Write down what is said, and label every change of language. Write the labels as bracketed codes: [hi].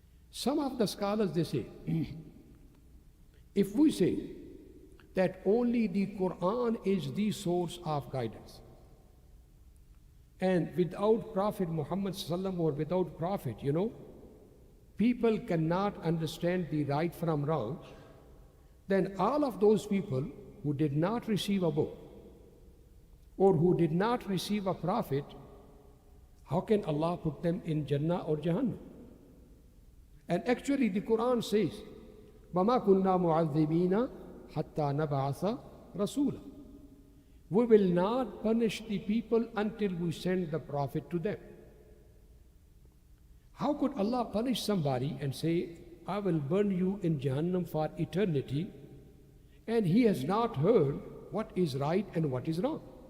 [en] Some of the scholars, they say, if we say that only the Quran is the source of guidance, and without Prophet Muhammad sallam or without Prophet, people cannot understand the right from wrong, then all of those people who did not receive a book or who did not receive a prophet, how can Allah put them in Jannah or Jahannam? And actually the Quran says, [ar] وَمَا كُنَّا مُعَذِّبِينَ حَتَّى نَبْعَثَ رَسُولًا. [en] We will not punish the people until we send the prophet to them. How could Allah punish somebody and say, I will burn you in Jahannam for eternity, and he has not heard what is right and what is wrong?